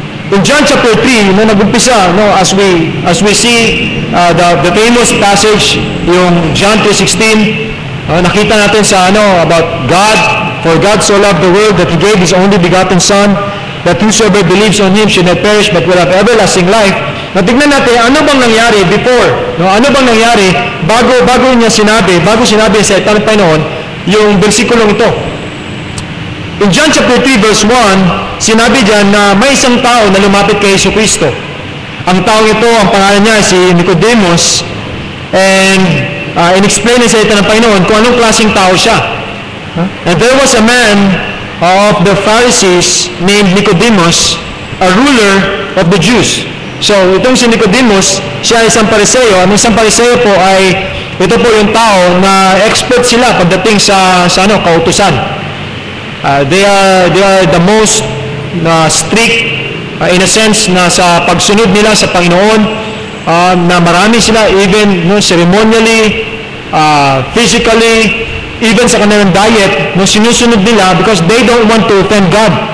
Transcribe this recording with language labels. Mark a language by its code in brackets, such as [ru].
[en] In John chapter 3, [tl] no, nag-umpisa, no, [en] as we see the famous passage, yung John 3:16, [tl] nakita natin sa [en] about God, for God so loved the world that He gave His only begotten Son, that whosoever believes on Him should not perish but will have everlasting life. [tl] Tignan natin, ano bang nangyari before? No, ano bang nangyari bago sinabi sa salita ng Panginoon yung bersikulong ito? [en] In John chapter 3 verse 1, [tl] sinabi diyan na may isang tao na lumapit kay Jesucristo. Ang tao ito, ang pangalan niya si Nicodemus, and in-explain sa salita ng Panginoon kung anong klaseng tao siya. [en] And there was a man of the Pharisees named Nicodemus, a ruler of the Jews. [tl] So, itong si Nicodemus, siya ay isang Pariseo. Ang isang Pariseo po ay, ito po yung tao na expert sila pagdating sa kautusan. [en] They are the most strict in a sense [tl] na sa pagsunod nila sa Panginoon, na marami sila [en] even ceremonially, physically, even [tl] sa kanilang diet, sinusunod nila [en] because they don't want to offend God.